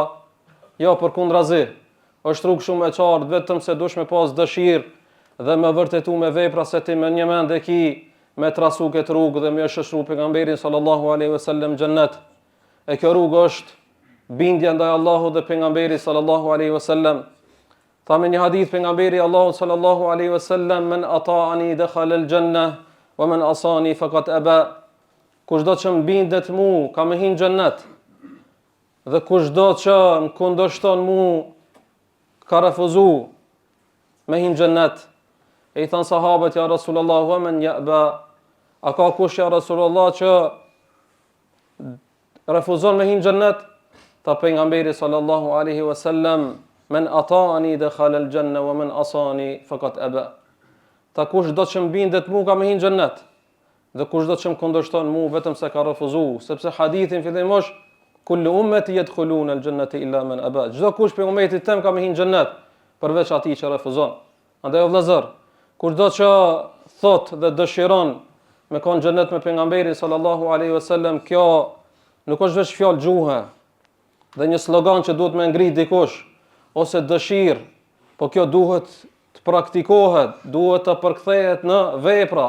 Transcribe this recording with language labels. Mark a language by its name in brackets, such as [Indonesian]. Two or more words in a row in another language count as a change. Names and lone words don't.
[Albanian] Jo, përkundrazi, është rrugë shumë e qartë, vetëm se dush me pas dëshirë dhe me vërtetu me vepra se ti me një mend e ki me trasu këtë rrugë dhe me shoqëru pejgamberin [Arabic] صلى الله عليه وسلم [Albanian] xhennet. E kjo rrugë është bindja ndaj Allahut dhe pejgamberit [Arabic] صلى الله عليه وسلم. [Albanian] Tha me një hadith pejgamberi Allahut [Arabic] صلى الله عليه وسلم من أطاعني دخل الجنة ومن عصاني فقد أبى." [Albanian] Kushdo që më bindet mu, ka me hinë xhennet. Dhe kushdo që më kundërshton mu, ka refuzu me hinë xhennet. E i thanë sahabët: [Arabic] "يا رسول الله ومن يأبى?" [Albanian] A ka kush [Arabic] يا رسول الله [Albanian] që refuzon me hinë xhennet? Ta pejgamberi [Arabic] صلى الله عليه وسلم من أطاعني دخل الجنة ومن عصاني فقد أبى." [Albanian] Ta kushdo që më bindet mu, ka me hinë xhennet. Dhe kushdo që më kundërshton mu, vetëm se ka refuzu, sepse hadithin fillim është: [Arabic] "كل أمتي يدخلون الجنة إلا من أبى." [Albanian] Çdo kush prej ummetit tem ka me hinë xhennet, përveç atij që refuzon. Andaj o vëllezër, kushdo që thot dhe dëshiron me kon xhennet me pejgamberin [Arabic] صلى الله عليه وسلم, [Albanian] kjo nuk është vetëm fjalë gjuhe dhe një slogan që duhet me ngrit dikush ose dëshirë, po kjo duhet të praktikohet, duhet të përkthehet në vepra.